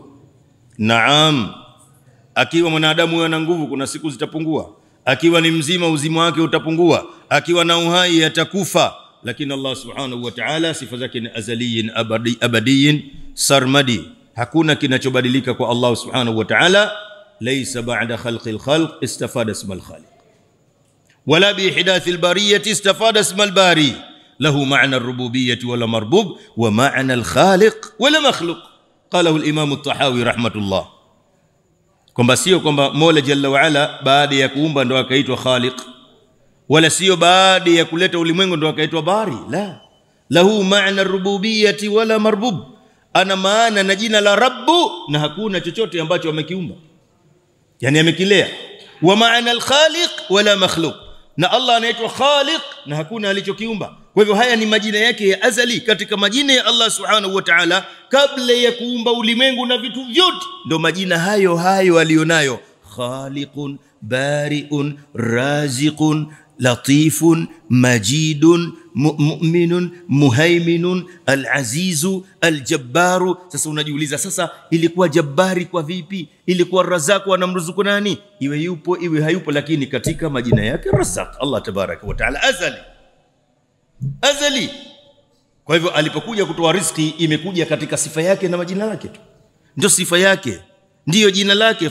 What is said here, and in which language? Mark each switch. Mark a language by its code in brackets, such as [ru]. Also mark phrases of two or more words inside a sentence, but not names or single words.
[sw] Naam. Akiwa mwanadamu huyo ana nguvu, kuna siku zitapungua. Akiwa ni mzima, uzima wake utapungua. Akiwa na uhai atakufa. Lakini [ar] الله سبحانه وتعالى [sw] sifa zake ni [ar] أزلي أبدي سرمدي. [sw] Hakuna kinachobadilika kwa [ar] الله سبحانه وتعالى. ليس بعد خلق الخلق استفاد اسم الخالق ولا بإحداث البرية استفاد اسم الباري. له معنى الربوبية ولا مربوب ومعنى الخالق ولا مخلوق. قاله الإمام الطحاوي رحمة الله. [sw] kwamba sio kwamba Mola [ar] جل وعلا [sw] baada ya kuumba ndo akaitwa Khaliq, wala sio baada ya kuleta ulimwengu ndo akaitwa Bari. [ar] لا، له معنى الربوبية ولا مربوب, [sw] ana maana na jina la Rabbu, na hakuna chochote ambacho amekiumba, yani amekilea. [ar] ومعنى الخالق ولا مخلوق, [sw] na Allah anaitwa Khaliq na hakuna alichokiumba. Kwa hivyo haya ni majina yake ya azali katika majina ya [ar] الله سبحانه وتعالى, [sw] kabla ya kuumba ulimwengu na vitu vyote. Ndio majina hayo alionayo: Khaliqun, Bari'un, Raziqun, Latifun, Majidun, Mu'minun, Muhaiminun, Al-Azizu, Al-Jabbaru. Sasa unajiuliza, sasa ilikuwa Jabbari kwa vipi? Ilikuwa Razaku anamruzuku nani? Iwe yupo iwe hayupo, lakini katika majina yake Razaq [ar] الله تبارك وتعالى [sw] azali. Kwa hivyo alipokuja kutoa riziki imekuja katika sifa yake na majina yake tu, ndio sifa yake, ndio jina lake.